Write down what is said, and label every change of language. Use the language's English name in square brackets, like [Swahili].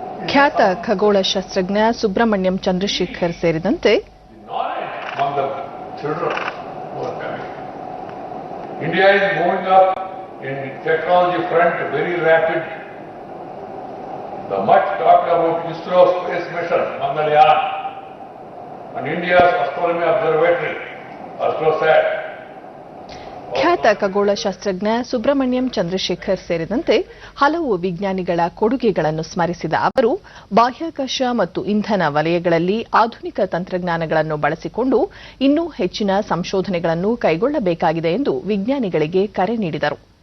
[Kannada] ಖ್ಯಾತ ಖಗೋಳಶಾಸ್ತ್ರಜ್ಞ ಸುಬ್ರಹ್ಮಣ್ಯಂ ಚಂದ್ರಶೇಖರ್ ಸೇರಿದಂತೆ [English] among the children who are coming. India is moving up in technology front very rapidly. The much talked about ISRO space mission, Mangalyaan, and India's astronomy observatory, AstroSat. [Kannada] ಖ್ಯಾತ ಖಗೋಳಶಾಸ್ತ್ರಜ್ಞ ಸುಬ್ರಹ್ಮಣ್ಯಂ ಚಂದ್ರಶೇಖರ್ ಸೇರಿದಂತೆ ಹಲವು ವಿಜ್ಞಾನಿಗಳ ಕೊಡುಗೆಗಳನ್ನು ಸ್ಮರಿಸಿದ ಅವರು, ಬಾಹ್ಯಾಕಾಶ ಮತ್ತು ಇಂಧನ ವಲಯಗಳಲ್ಲಿ ಆಧುನಿಕ ತಂತ್ರಜ್ಞಾನಗಳನ್ನು ಬಳಸಿಕೊಂಡು ಇನ್ನೂ ಹೆಚ್ಚಿನ ಸಂಶೋಧನೆಗಳನ್ನು ಕೈಗೊಳ್ಳಬೇಕಾಗಿದೆ ಎಂದು ವಿಜ್ಞಾನಿಗಳಿಗೆ ಕರೆ ನೀಡಿದರು.